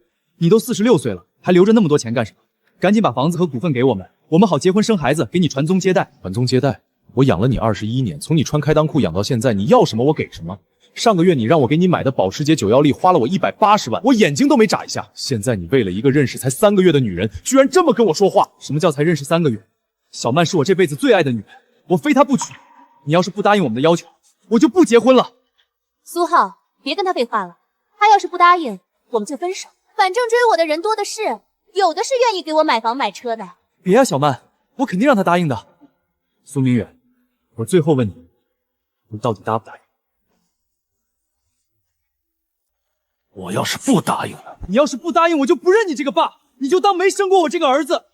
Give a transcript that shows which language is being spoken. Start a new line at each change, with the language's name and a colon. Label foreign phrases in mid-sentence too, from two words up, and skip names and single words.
Chinese: 你都46歲了，還留着那麼多錢幹什麼？趕緊把房子和股份給我們，我們好結婚生孩子，給你傳宗接代。傳宗接代？我養了你21年，從你穿開襠褲養到現在，你要什麼我給什麼。上個月你讓我給你買的保時捷916花了我180萬，我眼睛都沒眨一下。現在你為了一個認識才3個月的女人，居然這麼跟我說話。什麼叫才認識3個月？小曼是我這輩子最愛的女人，我非她不娶。你要是不答應我們的要求，我就不結婚了。蘇浩，別跟他廢話了，他要是不答應，我們就分手。反正追我的人多的是，有的是願意給我買房買車的。別啊，小曼，我肯定讓他答應的。蘇明遠，我最後問你，你到底答不答應？我要是不答應了，你要是不答应，我就不認你这個爸，你就當沒生過我這個兒子。